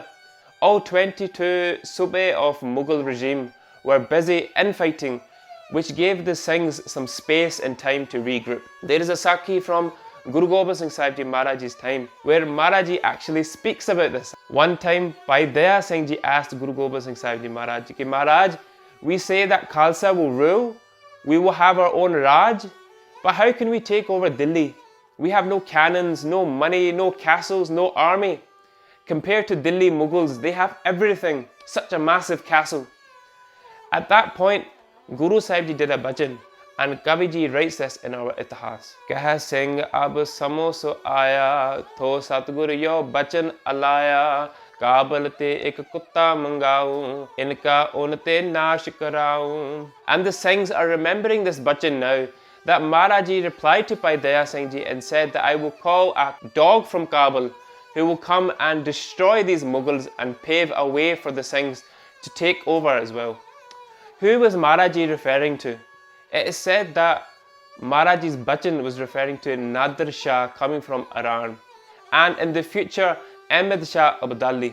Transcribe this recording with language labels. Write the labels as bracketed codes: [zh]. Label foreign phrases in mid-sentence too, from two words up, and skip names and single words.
[en] All 22 Subeh of Mughal regime were busy infighting, which gave the Singhs some space and time to regroup. There is a Sakhi from Guru Gobind Singh Sahib Ji Maharaj's time where Maharaji actually speaks about this. One time, Bhai Daya Singh Ji asked Guru Gobind Singh Sahib Ji Maharaj, [pa] ਕਿ ਮਹਾਰਾਜ, [en] we say that Khalsa will rule, we will have our own Raj, but how can we take over Delhi? We have no cannons, no money, no castles, no army. Compared to Delhi Mughals, they have everything, such a massive castle. At that point, Guru Sahib Ji did a bhajan, and Kavi Ji writes this in our Itihas. [pa] ਕਹਿ ਸਿੰਘ ਅਬ ਸਮੋ ਸੋ ਆਯਾ, ਤੌ ਸਤਿਗੁਰੂ ਯੋ ਬਚਨ ਅਲਾਯਾ, ਕਾਬਲ ਤੇ ਇਕ ਕੁੱਤਾ ਮੰਗਾਊਂ, ਇਨਕਾ ਉਨ ਤੇ ਨਾਸ਼ ਕਰਾਊਂ. [en] And the Singhs are remembering this bachan now, that Maharaji replied to Bhai Daya Singh Ji and said that I will call a dog from Kabul who will come and destroy these Mughals and pave a way for the Singhs to take over as well. Who was Maharaji referring to? It is said that Maharaji's bachan was referring to Nadar Shah coming from Iran, and in the future Ahmed Shah Abdali.